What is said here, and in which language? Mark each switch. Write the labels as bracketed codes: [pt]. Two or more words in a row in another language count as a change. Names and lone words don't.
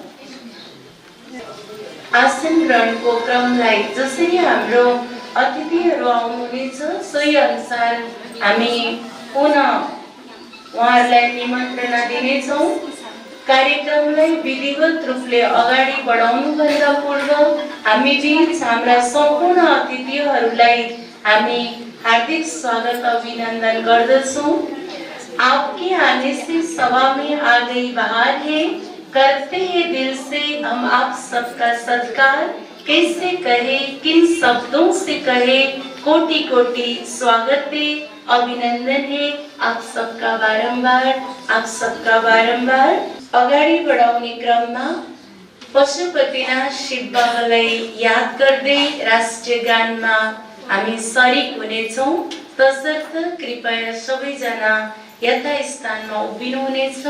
[ne] आसन ग्रहणको क्रमलाई जसरी हाम्रो अतिथिहरू आउनुहुनेछ सोही अनुसार हामी पुनः उहाँहरूलाई निमन्त्रणा दिनेछौँ। कार्यक्रमलाई विधिवत रूपले अगाडि बढाउनुभन्दा पूर्व हामी बीच हाम्रा सम्पूर्ण अतिथिहरूलाई हामी हार्दिक स्वागत अभिनन्दन गर्दछौँ। [hi] आपके आने से सभा में आ गई बहार है, करते हैं दिल से हम आप सबका सत्कार, कैसे कहे किन शब्दों से कहे, कोटि कोटि स्वागत है, अभिनंदन है आप सबका बारंबार, आप सबका बारंबार। [ne] अगाडि बढाउने क्रममा पशुपतिनाथ शिव बाबालाई याद गर्दै राष्ट्रिय गानमा हामी सरिक हुनेछौँ। तसर्थ कृपया सबैजना यथास्थानमा उभिनु हुनेछ।